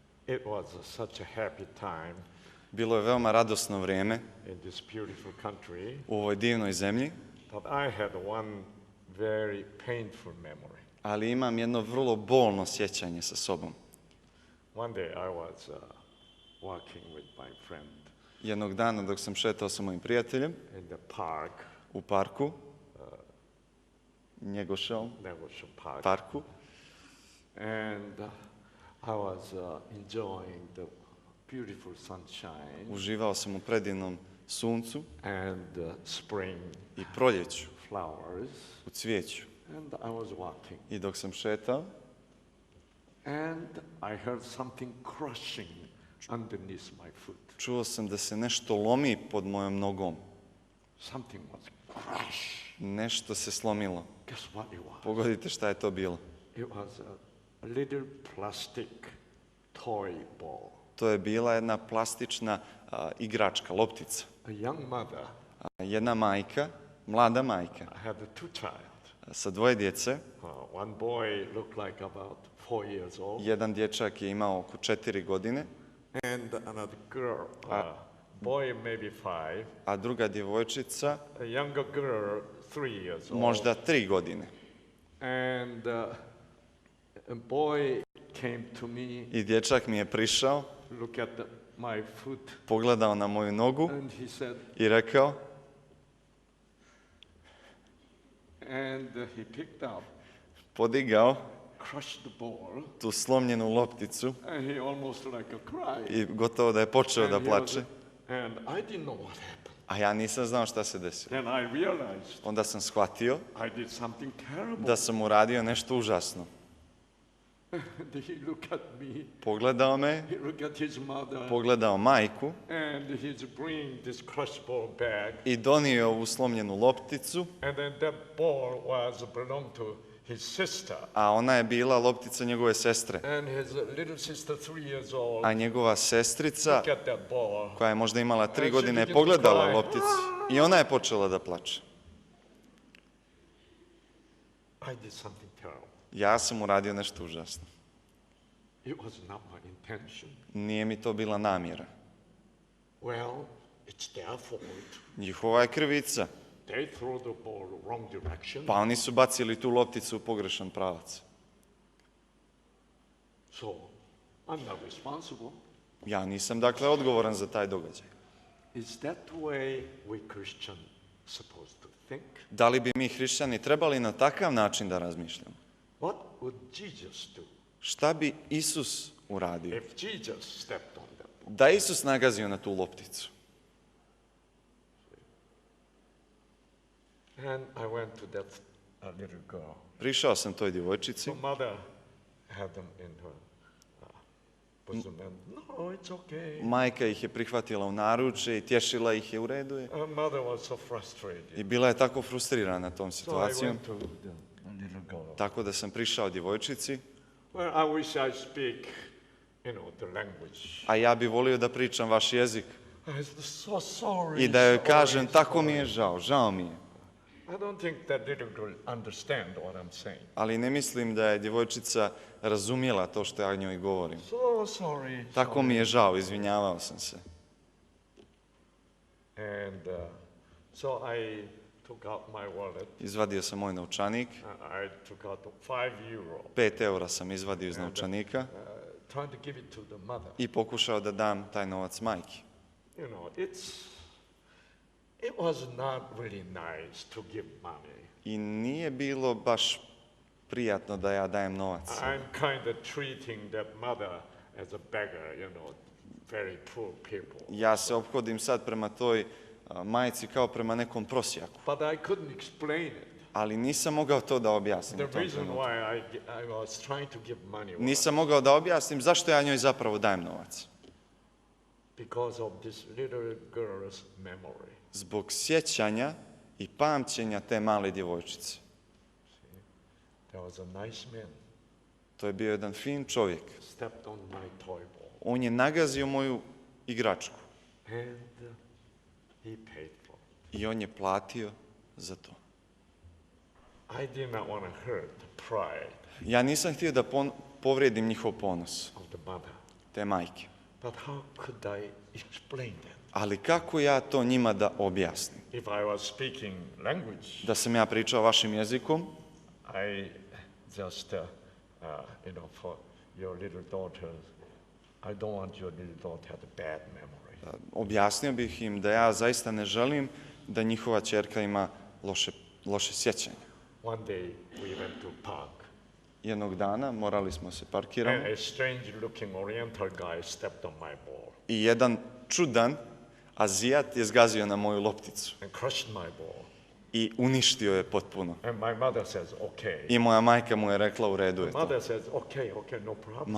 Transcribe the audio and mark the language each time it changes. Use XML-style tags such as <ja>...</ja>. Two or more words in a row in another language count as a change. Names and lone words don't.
<en>It was such a happy time</en> <sr>Bilo je veoma radosno vrijeme</sr> <en>in this beautiful country</en> <sr>u ovoj divnoj zemlji,</sr> <en>that I had one very painful memory.</en> <sr>ali imam jedno vrlo bolno sjećanje sa sobom.</sr> <en>One day I was walking with my friend</en> <sr>Jednog dana dok sam šetao sa mojim prijateljem</sr> <en>in the park,</en> <sr>u parku, Njegoševom Negotiation Park, parku,</sr> <en>and I was enjoying the beautiful sunshine</en> <sr>uživao sam u predivnom suncu</sr> <en>and spring</en> <sr>i proljeću,</sr> <en>flowers,</en> <sr>u cvijeću.</sr> <en>and I was walking,</en> <sr>I dok sam šetao,</sr> <en>and I heard something crushing underneath my foot.</en> <sr>čuo sam da se nešto lomi pod mojom nogom.</sr> <en>Something was crush.</en> <sr>Nešto se slomilo.</sr> <en>Guess what it was?</en> <sr>Pogodite šta je to bilo.</sr> <en>It was a little plastic toy ball.</en> <sr>To je bila jedna plastična igračka, loptica.</sr> <en>A young mother</en> <sr>Jedna majka, mlada majka,</sr> <en>had two child.</en> <sr>sa dvoje djece.</sr> <en>One boy looked like about 4 years old,</en> <sr>Jedan dječak je imao oko 4 godine,</sr> <en>and another girl, boy maybe 5,</en> <sr>a druga djevojčica</sr> <en>a younger girl 3 years old.</en> <sr>možda 3 godine.</sr> <en>And a boy came to me,</en> <sr>I dječak mi je prišao,</sr> <en>look at my foot,</en> <sr>pogledao na moju nogu</sr> <en>and he said,</en> <sr>i rekao,</sr> <en>and he picked up,</en> <sr>podigao</sr> <en>crushed the ball,</en> <sr>tu slomljenu lopticu</sr> <en>and he almost like a cry.</en> <sr>i gotovo da je počeo da</sr> <en>And he</en> <sr>plače.</sr> <en>was- and I didn't know what happened.</en> <sr>A ja nisam znao šta se desilo.</sr> <en>Then I realized</en> <sr>Onda sam shvatio</sr> <en>I did something terrible.</en> <sr>da sam uradio nešto užasno.</sr> <en>And he looked at me,</en> <sr>Pogledao me,</sr> <en>he looked at his mother,</en> <sr>pogledao majku</sr> <en>and he's bringing this crushed ball back.</en> <sr>i donio ovu slomljenu lopticu,</sr> <en>And then that ball belonged to his sister.</en> <sr>a ona je bila loptica njegove sestre.</sr> <en>And his little sister, 3 years old,</en> <sr>A njegova sestrica,</sr> <en>look at that ball.</en> <sr>koja je možda imala 3</sr> <en>she</en> <sr>godine, je</sr> <en>began to</en> <sr>pogledala</sr> <en>cry.</en> <sr>lopticu i ona je počela da plače.</sr> <en>I did something terrible.</en> <sr>Ja sam uradio nešto užasno.</sr> <en>It was not my intention.</en> <sr>Nije mi to bila namjera.</sr> <en>Well, it's their fault.</en> <sr>Njihova je krivica.</sr> <en>They threw the ball wrong direction.</en> <sr>Pa oni su bacili tu lopticu u pogrešan pravac.</sr> <en>So, I'm not responsible.</en> <sr>Ja nisam dakle odgovoran za taj događaj.</sr> <en>Is that the way we Christians supposed to think?</en> <sr>Da li bi mi hrišćani trebali na takav način da razmišljamo?</sr> <en>What would Jesus do</en> <sr>Šta bi Isus uradio?</sr> <en>if Jesus stepped on that ball?</en> <sr>Da je Isus nagazio na tu lopticu.</sr> <en>And I went to that little girl.</en> <sr>Prišao sam toj djevojčici,</sr> <en>So mother had them in her bosom and, no, it's okay.</en> <sr>majka ih je prihvatila u naručje i tješila ih je, u redu je.</sr> <en>Mother was so frustrated.</en> <sr>I bila je tako frustrirana tom</sr> <en>So I</en> <sr>situacijom,</sr> <en>went to the little girl.</en> <sr>tako da sam prišao djevojčici,</sr> <en>Well, I wish I speak, the language.</en> <sr>a ja bi volio da pričam vaš jezik</sr> <en>I was so sorry.</en> <sr>i da joj kažem,</sr> <en>sorry,</en> <sr>tako mi</sr> <en>sorry.</en> <sr>je žao, žao mi je.</sr> <en>I don't think that little girl understand what I'm saying.</en> <sr>Ali ne mislim da je djevojčica razumjela to što ja njoj govorim.</sr> <en>So sorry.</en> <sr>Tako mi je žao, izvinjavao sam se.</sr> <en>And so I took out my wallet.</en> <sr>Izvadio sam moj novčanik,</sr> <en>I took out 5 euro.</en> <sr>5 eura sam izvadio iz novčanika</sr> <en>Trying to give it to the mother.</en> <sr>i pokušao da dam taj novac majki.</sr> <en>It was not really nice to give money.</en> <sr>I nije bilo baš prijatno da ja dajem novac.</sr> <en>I'm kind of treating that mother as a beggar, very poor people.</en> <sr>Ja se ophodim sad prema toj majci kao prema nekom prosjaku.</sr> <en>But I couldn't explain it.</en> <sr>Ali nisam mogao to da objasnim u</sr> <en>The</en> <sr>tom</sr> <en>reason</en> <sr>trenutku.</sr> <en>why I was trying to give money was</en> <sr>Nisam mogao da objasnim zašto ja njoj zapravo dajem novac.</sr> <en>because of this little girl's memory.</en> <sr>Zbog sjećanja i pamćenja te male djevojčice.</sr> <en>There was a nice man</en> <sr>To je bio jedan fin čovjek.</sr> <en>stepped on my toy ball,</en> <sr>On je nagazio moju igračku</sr> <en>and he paid for it.</en> <sr>i on je platio za to.</sr> <en>I did not want to hurt the pride</en> <sr>Ja nisam htio da povrijedim njihov ponos,</sr> <en>of the mother.</en> <sr>te majke.</sr> <en>But how could I explain that?</en> <sr>Ali kako ja to njima da objasnim?</sr> <en>If I was speaking language,</en> <sr>Da sam ja pričao vašim jezikom,</sr> <en>I just, for your little daughter, I don't want your little daughter to have a bad memory.</en> <sr>objasnio bih im da ja zaista ne želim da njihova ćerka ima loše sjećanje.</sr> <en>One day we went to park,</en> <sr>Jednog dana morali smo se parkiramo</sr> <en>and a strange-looking Oriental guy stepped on my ball</en> <sr>i jedan čudan Azijat je zgazio na moju lopticu</sr> <en>and crushed my ball.</en> <sr>i uništio je potpuno.</sr> <en>And my mother says, okay.</en> <sr>I moja majka mu je rekla u redu je to.</sr> <en>Mother says, okay, no problem.</en>